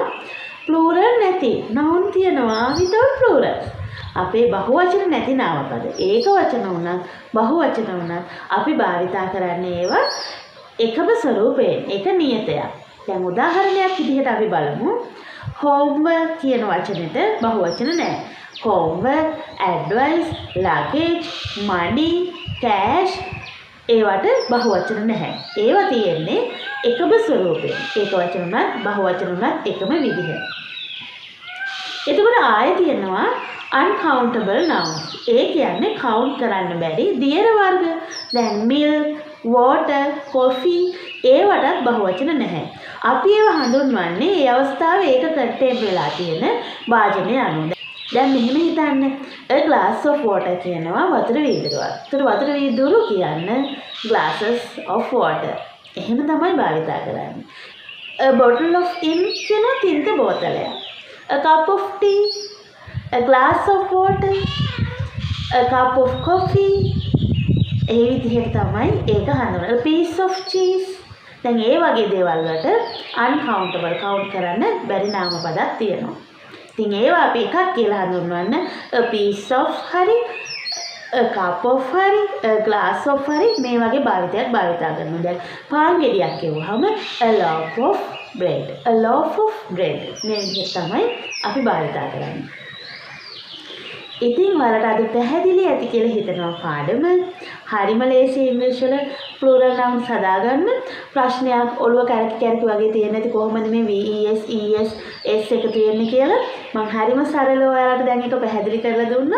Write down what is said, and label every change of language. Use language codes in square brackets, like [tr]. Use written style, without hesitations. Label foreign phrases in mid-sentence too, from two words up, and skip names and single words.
[si] plural නැති noun තියෙනවා [en] without plural. [si] අපේ බහුවචන නැති නාමපද. ඒක වචන උනත් බහුවචන උනත් අපි භාවිතා කරන්නේ ඒවා එකම ස්වරූපයෙන්. ඒක නියතයක්. දැන් උදාහරණයක් විදිහට අපි බලමු. homework කියන වචනෙට බහුවචන නැහැ. [en] homework, advice, luggage, money, cash [si] ඒවට බහුවචන නැහැ. ඒවා තියෙන්නේ එකම ස්වරූපයෙන්. ඒක වචන උනත් බහුවචන උනත් එකම විදිහ. එතකොට ආයෙ තියෙනවා [en] uncountable nouns. [si] ඒ කියන්නේ count කරන්න බැරි දියර වර්ග. දැන් [en] milk, water, coffee [si] ඒවටත් බහුවචන නැහැ. අපි ඒව හඳුන්වන්නේ ඒ අවස්ථාවේ ඒක කට්ටෙන් වෙලා තියෙන වාචනය අනුව. දැන් මෙහෙම හිතන්න. [en] a glass of water [si] කියනවා වතුර වීදුරුවක්. ඒතර වතුර වීදුරු කියන්නේ [en] glasses of water. [si] එහෙම තමයි භාවිතා කරන්නේ. [en] a bottle of ink [si] කියනවා තින්ත බෝතලයක්. [en] a cup of tea, a glass of water, a cup of coffee [si] ඒ විදිහට තමයි ඒක හඳුන්වන්නේ. [en] a piece of cheese. [si] දැන් ඒ වගේ දේවල් වලට [en] uncountable count [si] කරන්න බැරි නාමපදයක් තියෙනවා. ඉතින් ඒවා අපි එකක් කියලා හඳුන්වන්න [en] a piece of [si] හරි [en] a cup of [si] හරි [en] a glass of [si] හරි මේ වගේ භාවිතයක් භාවිතා කරනවා. දැන් පාන් ගෙඩියක් කියවුවහම [en] a loaf of bread, a loaf of bread [si] මේ විදිහට තමයි අපි භාවිතා කරන්නේ. ඉතින් ඔයාලට අද පැහැදිලි ඇති කියලා හිතනවා පාඩම. හරිම ලේසි ඉංග්‍රීසි වල [en] plural nouns [si] හදාගන්න. ප්‍රශ්නයක් ඔළුව කැරකි කැරකි වගේ තියෙන නැති කොහොමද මේ VES ES S එකතු වෙන්නේ කියලා මම හරිම සරලව ඔයාලට දැන් ඒක පැහැදිලි කරලා දුන්නා.